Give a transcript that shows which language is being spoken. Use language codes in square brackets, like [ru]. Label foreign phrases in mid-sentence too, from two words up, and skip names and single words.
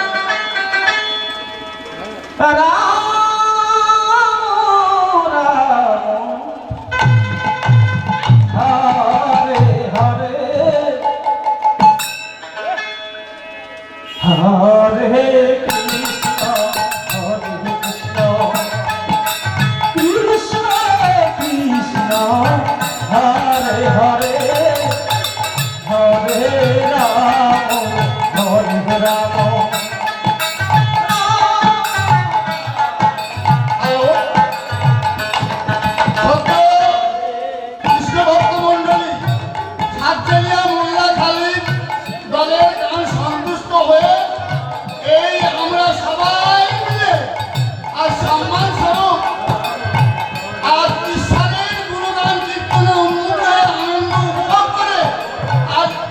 [sa] Rama Hare Krishna, Hare Krishna, Krishna Krishna, Hare Hare, Hare Rama, Hare [bn] কৃষ্ণ ভক্ত মন্ডলী সাতজেলিয়া মোল্লা খালিদ দলের গান সন্তুষ্ট হয়ে এই আমরা সবাই মিলে আর সম্মান স্বরূপ আর ঈশ্বরের গুণগান কীর্তনে উন্মুখ হয়ে আনন্দ উপভোগ করে আর